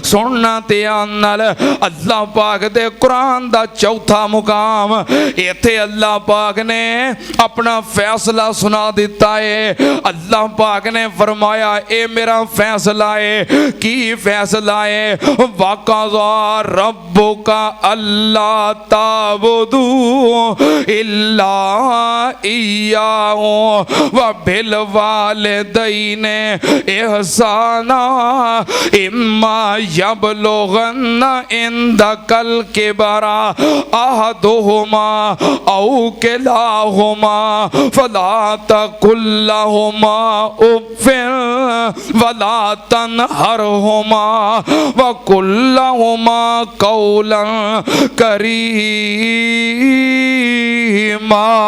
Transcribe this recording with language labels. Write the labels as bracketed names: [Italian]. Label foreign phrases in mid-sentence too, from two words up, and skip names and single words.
[Punjabi] سننا دھیان نال، اللہ پاک دے قرآن دا چوتھا مقام، اتھے اللہ پاک نے اپنا فیصلہ سنا دتا اے. اللہ پاک نے فرمایا ایہہ میرا فیصلہ اے. کی فیصلہ اے? [Arabic] وقضى ربك ألا تعبدوا إلا إياه وبالوالدين إحسانا إما يبلغن عندك الكبر أحدهما أو كلاهما فلا تقل لهما أف ولا تنهرهما وقل لهما قولا كريما.